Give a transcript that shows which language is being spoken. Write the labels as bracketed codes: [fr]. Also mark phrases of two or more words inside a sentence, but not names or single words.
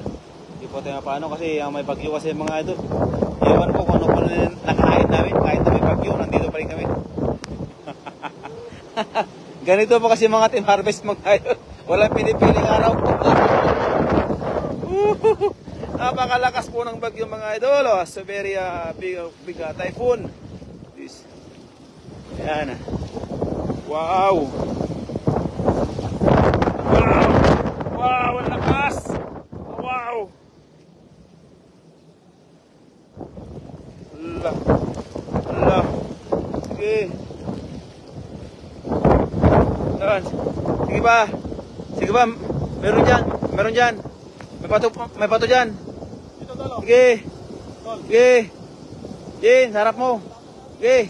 [tl] Hindi po tayo paano kasi may bagyo kasi mga idol. Ewan ko kung ano pa rin nakahain namin. Kahit na may bagyo, nandito pa rin kami. Ganito po kasi mga team harvest mga idol. Walang pinipiling araw po. Napakalakas po ng bagyo mga idol. [en] So very big typhoon. This. [tl] Ayan. Wow. Wow. Wow, ang lakas. Wow. Allah. Allah. Sige. Yan. Sige ba? Sige ba? Meron dyan. Meron dyan. May pato dyan. Sige. Sige. Jin, sarap mo. Sige.